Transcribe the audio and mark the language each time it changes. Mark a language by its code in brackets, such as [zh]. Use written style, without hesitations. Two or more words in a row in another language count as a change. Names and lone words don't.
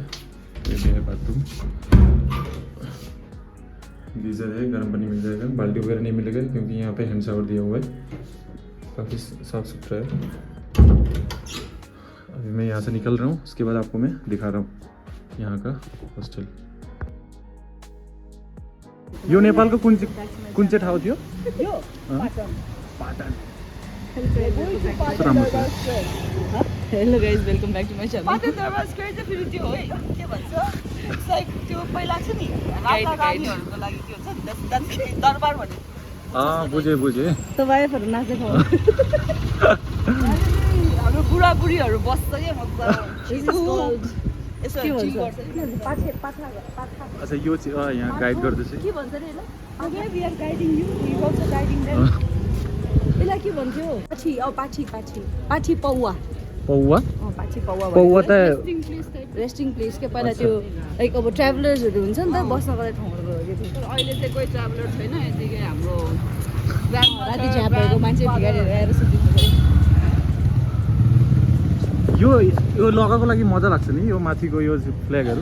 [hi] ये भी है बाथरूम, गीज़र है, गर्म पानी मिल जाएगा। बाल्टी वगैरह नहीं मिलेगा क्योंकि यहाँ पे [en] hand shower [hi] दिया हुआ है, काफ़ी साफ़ सुथरा है। अभी मैं यहाँ से निकल रहा हूँ, उसके बाद आपको मैं दिखा रहा हूँ यहाँ का हॉस्टल। [ne] यो नेपालको कुन चाहिँ ठाउँ थियो? यो पाटन पाटन। [en] hello guys welcome back to my channel [ne] पाटन दरबार स्क्वायर चाहिँ फेरि त्यो है के भन्छ लाइक त्यो पहिला छ नि राजा रानीहरूको लागि त्यो छ नि दरबार भन्ने बुझे तपाईँहरू नाचेको हाम्रो बुढाबुढीहरू बस्छ क्या मजा यसो के भन्छ अच्छा यो चाहिँ यहाँ गाइड गर्दैछ। के भन्छ रे अगे [en] we are guiding you we also guiding them [ne] यसलाई के भन्थ्यो पाठी पाठी पाठी पाठी पौवा पौवा पाठी पौवा पौवा त [en] resting place [ne] के पहिला त्यो लाइक अब ट्राभलर्सहरू हुन्छ नि त बस्नको लागि ठाउँहरू हो त्यो अहिले चाहिँ कोही ट्राभलर छैन, यतिकै हाम्रो राति झ्यापहरूको मान्छे भिखारीहरू आएर सुत्नु यो लगाएको लागि मजा लाग्छ नि, यो माथिको यो फ्ल्यागहरू।